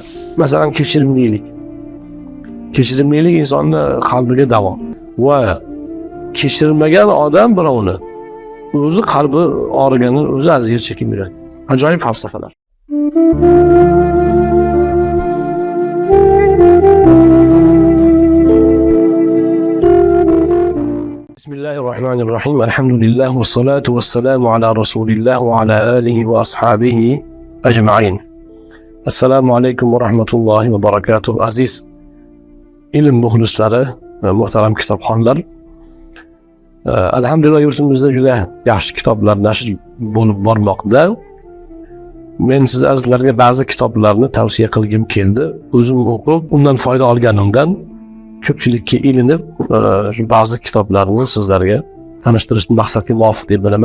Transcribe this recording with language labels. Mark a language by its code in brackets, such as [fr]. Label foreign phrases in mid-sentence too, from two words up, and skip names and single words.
[uz] Masalan, kechirimlilik. Kechirimlilik insonni qalbiga davo va kechirmagan odam birovni o'zi qalbi og'rigandan o'zi aziyat chekib yuradi. Ajoyib falsafalar. Bismillahirrahmanirrahim. [ar] الحمد لله والصلاة والسلام على رسول الله وعلى آله وأصحابه أجمعين. السلام عليكم ورحمة الله وبركاته. [uz] Aziz ilm muxlislari ve muhtaram kitobxonlar. Alhamdulillah yurtimizda juda yaxshi kitoblar nashr bo'lib bormoqda. Men siz azizlarga ba'zi kitoblarni tavsiya qilgim keldi. O'zim o'qib, undan foyda olganimdan ko'pchilikka ilinib, shu ba'zi kitoblarni sizlarga tanishtirishni maqsadga muvofiq deb bilaman.